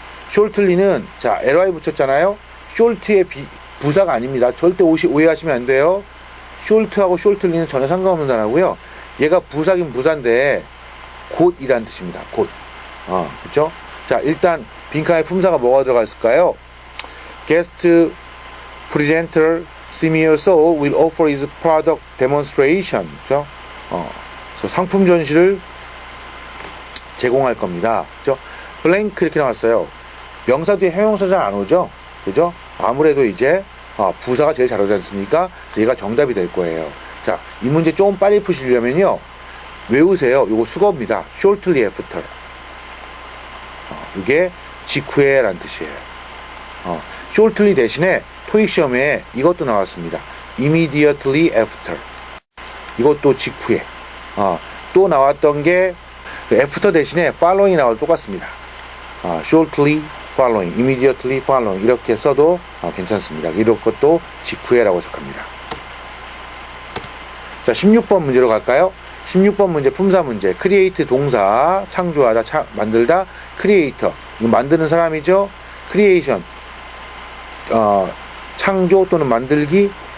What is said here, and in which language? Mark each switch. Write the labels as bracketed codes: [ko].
[ko] shortly는 자, ly 붙였잖아요. short의 부사가 아닙니다. 절대 오해하시면 안 돼요. short하고 shortly는 전혀 상관없는 단어고요. 얘가 부사긴 부사인데 곧이란 뜻입니다. 곧. 그렇죠? 자, 일단 빈칸에 품사가 뭐가 들어가 있을까요? [en] Guest presenter Samuel So will offer his product demonstration. [ko] 그렇죠? 그래서 상품 전시를 제공할 겁니다. 그죠? blank 이렇게 나왔어요. 명사 뒤에 형용사 잘 안 오죠? 그죠? 아무래도 이제 부사가 제일 잘 오지 않습니까? 그래서 얘가 정답이 될 거예요. 자, 이 문제 조금 빨리 푸시려면요. 외우세요. 요거 수거입니다. [en] shortly after. [ko] 이게 직후에 라는 뜻이에요. shortly 대신에 토익 시험에 이것도 나왔습니다. [en] immediately after. [ko] 이것도 직후에. 또 나왔던 게 after 대신에 following 나와도 똑같습니다. [en] shortly following, immediately following [ko] 이렇게 써도 괜찮습니다. 이런 것도 직후에라고 해석합니다. 자, 16번 문제로 갈까요? 16번 문제 품사 문제. create 동사 창조하다, 만들다. creator 이거 만드는 사람이죠. creation 창조 또는 만들기.